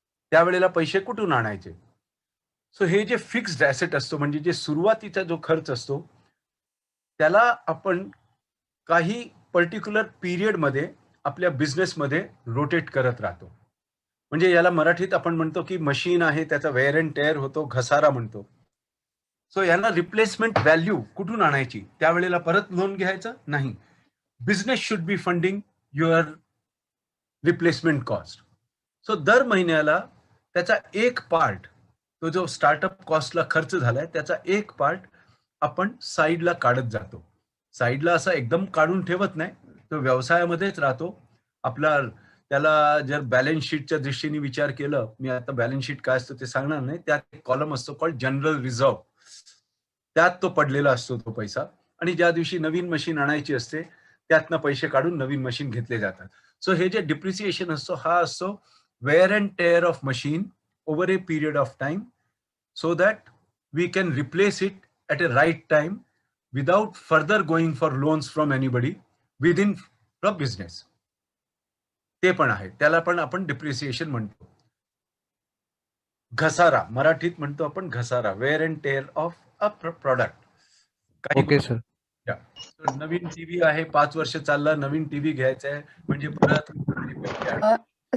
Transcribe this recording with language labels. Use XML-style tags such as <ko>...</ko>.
<mr>त्यावेळेला पैसे कुठून आणायचे? सो हे जे फिक्स्ड ॲसेट असतो, म्हणजे जे सुरुवातीचा जो खर्च असतो, त्याला आपण काही पर्टिक्युलर पिरियडमध्ये आपल्या बिझनेसमध्ये रोटेट करत राहतो. म्हणजे याला मराठीत आपण म्हणतो की मशीन आहे त्याचा वेअर अँड टेअर होतो, घसारा म्हणतो. सो याला रिप्लेसमेंट व्हॅल्यू कुठून आणायची? त्यावेळेला परत लोन घ्यायचं नाही.</mr> <en>Business should be funding your replacement cost.</en> <mr>So दर महिन्याला त्याचा एक पार्ट, तो जो स्टार्टअप कॉस्टला खर्च झालाय त्याचा एक पार्ट आपण साईडला काढत जातो. साईडला असा एकदम काढून ठेवत नाही, तो व्यवसायामध्येच राहतो आपला. त्याला जर बॅलन्स शीटच्या दृष्टीने विचार केलं, मी आता बॅलन्स शीट काय असतं ते सांगणार नाही, त्यात एक कॉलम असतो कॉल्ड जनरल रिझर्व, त्यात तो पडलेला असतो तो पैसा. आणि ज्या दिवशी नवीन मशीन आणायची असते त्यातनं पैसे काढून नवीन मशीन घेतले जातात. सो हे जे डिप्रिसिएशन असतो हा असतो</mr> <en>Wear and tear of machine over a period of time, so that we can replace it at a right time without further going for loans from anybody within the business.</en> <mr>ते पण आहे, त्याला पण आपण depreciation म्हणतो. घसारा मराठीत म्हणतो आपण घसारा,</mr> <en>Wear and tear of a product. Okay sir.</en> <mr>Naveen TV आहे, 5 वर्ष चालला, नवीन टीव्ही घ्यायचा आहे म्हणजे परत.</mr>